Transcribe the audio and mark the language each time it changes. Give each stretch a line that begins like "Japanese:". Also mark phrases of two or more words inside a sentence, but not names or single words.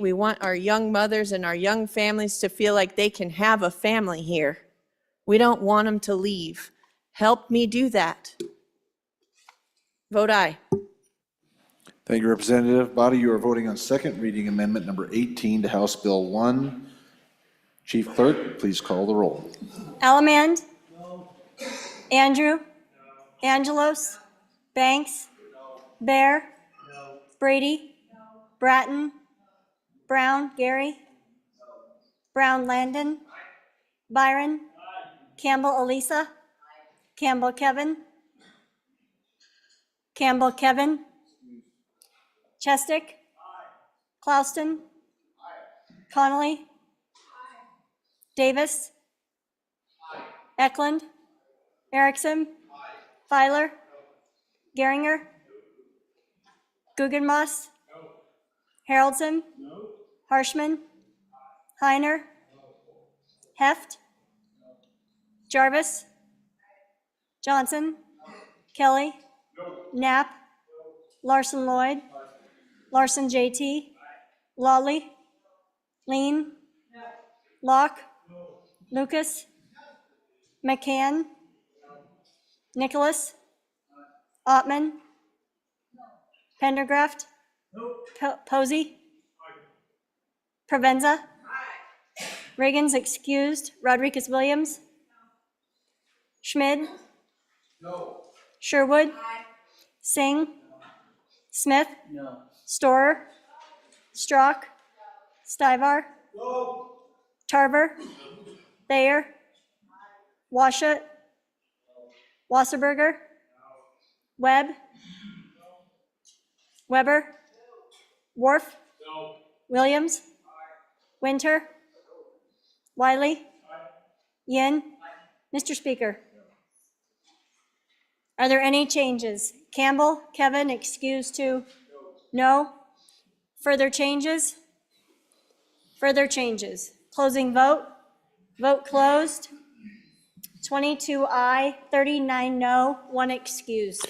English: We want our young mothers and our young families to feel like they can have a family here. We don't want them to leave. Help me do that. Vote aye. Thank you, Representative. Body, you are voting on second reading amendment number 18 to House Bill 1. Chief Clerk, please call the roll. Allemand? No. Andrew? No. Angelos? No. Banks? No. Bear? No. Brady? No. Bratton? No. Brown? Gary? No. Brown Landon? Aye. Byron? Aye. Campbell Elisa? Aye. Campbell Kevin? Campbell Kevin? Chestick? Aye. Clouston? Aye. Connolly? Aye. Davis? Aye. Eklund? Erickson? Aye. Filer? No. Geringer? No. Guggenmoss? No. Haroldson? No. Harshman? Aye. Heiner? No. Heft? No. Jarvis? Aye. Johnson? No. Kelly? No. Knapp? No. Larson Lloyd? Aye. Larson JT? Aye. Lawley? Lean? No. Locke? No. Lucas? No. McCann? No. Nicholas? Aye. Ottman? No. Pendergraft? No. Posey? Aye. Provenza? Aye. Reagan's excused. Rodriguez Williams? No. Schmid? No. Sherwood? Aye. Singh? No. Smith? No. Storer? Strock? Stivar? No. Tarver? No. Thayer? Washut? No. Wasserberger? No. Webb? No. Weber? No. Worf? No. Williams? Aye. Winter? No. Wiley? Aye. Yin? Aye. Mr. Speaker, are there any changes? Campbell, Kevin, excused to? No. Further changes? Further changes. Closing vote. Vote closed. 22 aye, 39 no, 1 excused.